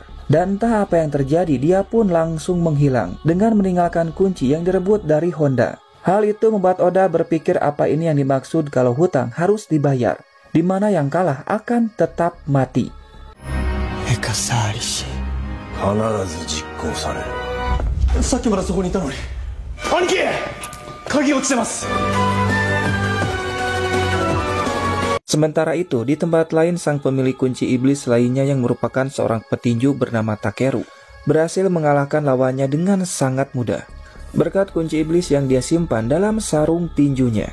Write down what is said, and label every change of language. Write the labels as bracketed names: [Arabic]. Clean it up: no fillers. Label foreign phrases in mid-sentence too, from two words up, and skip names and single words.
[Indonesian] Dan entah apa yang terjadi, dia pun langsung menghilang dengan meninggalkan kunci yang direbut dari Honda. Hal itu membuat Oda berpikir apa ini yang dimaksud kalau hutang harus dibayar. Di mana yang kalah akan tetap mati. Ekasarishi. [Japanese] 必ず実行される。さっきまでそこにいたのに。兄貴、鍵落ちてます。 [Indonesian] Sementara itu, di tempat lain sang pemilik kunci iblis lainnya yang merupakan seorang petinju bernama Takeru berhasil mengalahkan lawannya dengan sangat mudah berkat kunci iblis yang dia simpan dalam sarung tinjunya.